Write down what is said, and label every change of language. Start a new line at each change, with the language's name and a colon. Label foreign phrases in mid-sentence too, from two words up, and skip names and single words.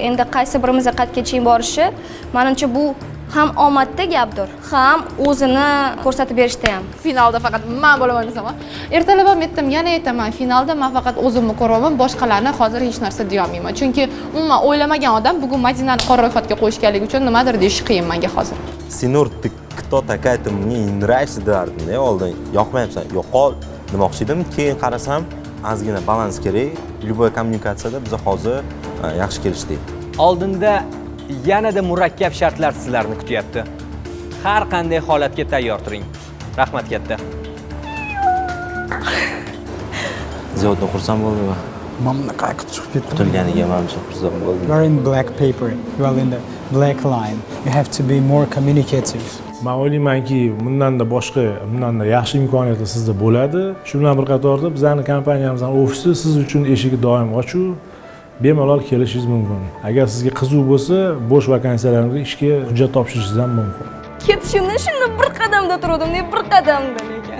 Uzbek: Endi qaysi birimizga qatgacha borishi, menimcha bu ham omadda gapdir, ham o'zini ko'rsatib berishda ham. Finalda faqat men bo'laman desam, ertalab ham aytdim, yana aytaman, finalda men faqat o'zimni ko'raman, boshqalarni hozir hech narsa deya olmayman. Chunki umuman o'ylamagan odam bugun Madinani qora ro'yxatga qo'yishganligi uchun nimadir deyish qiyin menga hozir. Sinur,
Russian: кто такая, ты мне не нравишься derdim.
Uzbek: Oldin yoqmayapsan, yo'qol demoqchi edim, keyin qarasam, ozgina balans kerak. Любой kommunikatsiyada biz hozir yaxshi kelishdik. Oldinda yanada murakkab shartlar sizlarni kutyapti. Har qanday holatga tayyor turing. Rahmat katta. Ziyoddin xursand bo'ldimi? Mamna qayqib chiqib ketdim. Kutilganiga menimcha xursand bo'ldim.
English: You are in black paper. You are in the black line. You have to be more communicative.
Uzbek: Men o'ylaymanki, bundanda boshqa, bundanda yaxshi imkoniyatlar sizda bo'ladi. Shu bilan bir qatorda bizning kompaniyamizning ofisi siz uchun eshigi doim ochiq. Bemalol kelishingiz mumkin. Agar sizga qiziq bo'lsa, bo'sh vakansiyalarga ishga hujjat topshirishingiz ham mumkin. Ketishimdan shunda bir qadamda turdim, bir qadamda lekin.